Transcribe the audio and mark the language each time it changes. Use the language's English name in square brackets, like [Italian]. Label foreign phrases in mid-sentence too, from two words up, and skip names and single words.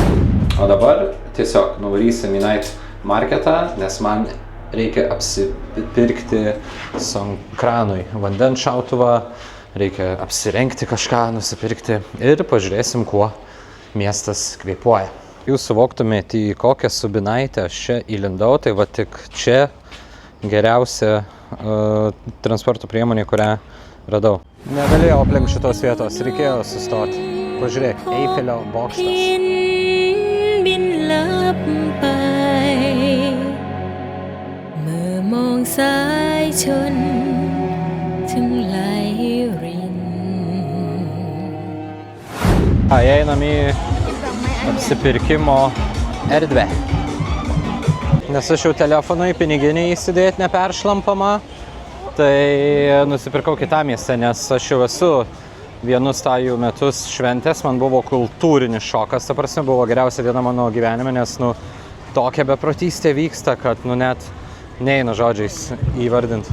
[Lithuanian] O dabar tiesiog nuvarysim į Night Marketą, nes man reikia apsipirkti Songkranui vandens šautuvą, reikia apsirengti kažką, nusipirkti ir pažiūrėsim, kuo miestas kvėpuoja. Jūs suvoktumėte, į kokią subinaitę aš čia įlindau, tai va tik čia geriausia transporto priemonė, kurią radau. Negalėjau aplink šitos vietos, reikėjo sustoti. Pažiūrėk, Eifelio bokštas. [Thai] บินลับไปเมื่อมองสายชนถึงไหลริน [Lithuanian] Einam į apsipirkimo erdvę. Nes aš jau telefonui piniginį įsidėti neperšlampama, tai nusipirkau kitą miestą, nes aš jau esu vienus tajų metus šventės, man buvo kultūrinis šokas, ta prasme buvo geriausia diena mano gyvenime, nes tokia beprotystė vyksta, kad net neina žodžiais įvardinti.